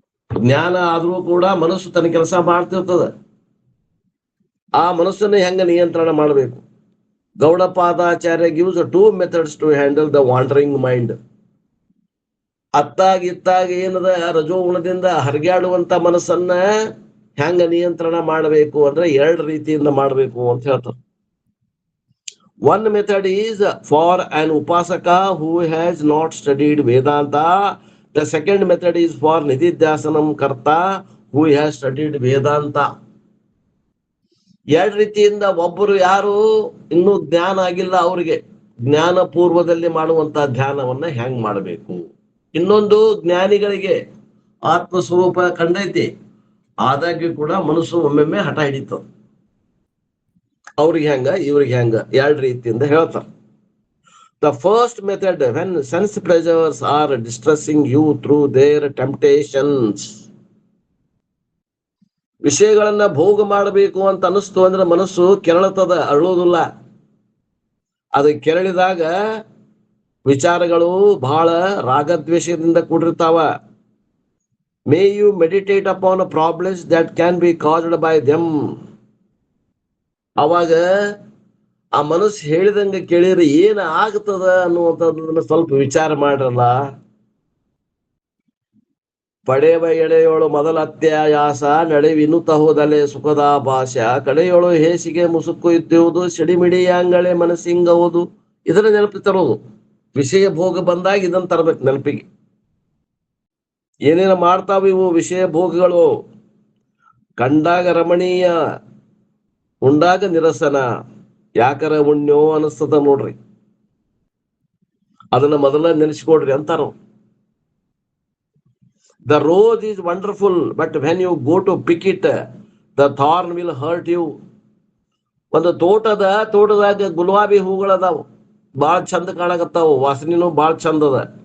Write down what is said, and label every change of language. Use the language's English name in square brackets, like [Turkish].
[Kannada] ಜ್ಞಾನ ಆದ್ರೂ ಕೂಡ ಮನಸ್ಸು ತನ್ನ ಕೆಲಸ ಮಾಡ್ತಿರ್ತದ. ಆ ಮನಸ್ಸನ್ನ ಹೆಂಗ ನಿಯಂತ್ರಣ ಮಾಡಬೇಕು? [English] Gaudapadacharya gives 2 methods to handle the wandering mind. [Kannada] ಇತ್ತಾಗ ಏನದ ರಜೋಗುಣದಿಂದ ಹರಿಗಾಡುವಂತ ಮನಸ್ಸನ್ನ ಹೆಂಗ ನಿಯಂತ್ರಣ ಮಾಡಬೇಕು ಅಂದ್ರೆ 2 ರೀತಿಯಿಂದ ಮಾಡಬೇಕು ಅಂತ ಹೇಳ್ತಾರೆ. [English] One method is for an upasaka who has not studied Vedanta. The second method is for nididhyasanam karta who has studied Vedanta. [Kannada] 2 ರೀತಿಯಿಂದ ಒಬ್ಬರು ಯಾರು ಇನ್ನೂ ಜ್ಞಾನ ಆಗಿಲ್ಲ ಅವರಿಗೆ ಜ್ಞಾನ ಪೂರ್ವದಲ್ಲಿ ಮಾಡುವಂತ ಧ್ಯಾನವನ್ನ ಹೆಂಗ್ ಮಾಡಬೇಕು. ಇನ್ನೊಂದು ಜ್ಞಾನಿಗಳಿಗೆ ಆತ್ಮಸ್ವರೂಪ ಕಂಡೈತಿ, ಆದಾಗ್ಯೂ ಕೂಡ ಮನಸ್ಸು ಒಮ್ಮೆಮ್ಮೆ ಹಠ ಹಿಡಿತದ. ಅವ್ರಿಗೆ ಹೆಂಗ ಇವ್ರಿಗೆ ಹೆಂಗ 2 ರೀತಿಯಿಂದ ಹೇಳ್ತಾರೆ. [English] The first method, when sense pleasures are distressing you through their temptations. [Kannada] ವಿಷಯಗಳನ್ನ ಭೋಗ ಮಾಡಬೇಕು ಅಂತ ಅನಿಸ್ತು ಅಂದ್ರೆ ಮನಸ್ಸು ಕೆರಳತದ, ಅರಳೋದಿಲ್ಲ. ಅದು ಕೆರಳಿದಾಗ ವಿಚಾರಗಳು ಬಹಳ ರಾಗದ್ವೇಷದಿಂದ ಕೂಡಿರ್ತಾವ. [English] May you meditate upon problems that can be caused by them. [Kannada] ಅವಾಗ ಆ ಮನಸ್ಸು ಹೇಳಿದಂಗೆ ಕೇಳಿದ್ರೆ ಏನ ಆಗ್ತದ ಅನ್ನುವಂಥದ್ದನ್ನ ಸ್ವಲ್ಪ ವಿಚಾರ ಮಾಡ್ರಲ್ಲ. ಪಡೆವ ಎಳೆಯೋಳು ಮೊದಲ ಅತ್ಯಾಯಾಸ ನಡೆವಿನುತ ಹೋದಲೆ ಸುಖದ ಭಾಷ ಕಡೆಯೋಳು ಹೇಸಿಗೆ ಮುಸುಕು ಇದ್ದುವುದು ಸಿಡಿಮಿಡಿ ಅಂಗಳೆ ಮನಸ್ಸಿಂಗವುದು. ಇದನ್ನ ನೆನಪು ತರೋದು. ವಿಷಯ ಭೋಗ ಬಂದಾಗ ಇದನ್ನ ತರಬೇಕು ನೆನಪಿಗೆ. ಏನೇನು ಮಾಡ್ತಾವ ಇವು ವಿಷಯ ಭೋಗಗಳು? ಕಂಡಾಗ ರಮಣೀಯ, ಉಂಡಾಗ ನಿರಸನ, ಯಾಕರ ಉಣ್ಯೋ ಅನಿಸ್ತದ ನೋಡ್ರಿ. ಅದನ್ನ ಮೊದಲ ನೆನೆಸ್ಕೊಡ್ರಿ ಅಂತಾರ. [English] The rose is wonderful, but when you go to pick it, the thorn will hurt you. [Kannada] ಒಂದು ತೋಟದಾಗ ಗುಲಾಬಿ ಹೂಗಳದಾವು, ಬಾಳ ಚಂದ ಕಾಣಕತ್ತಾವು, ವಾಸನಿನೂ ಬಾಳ ಚಂದ ಅದ.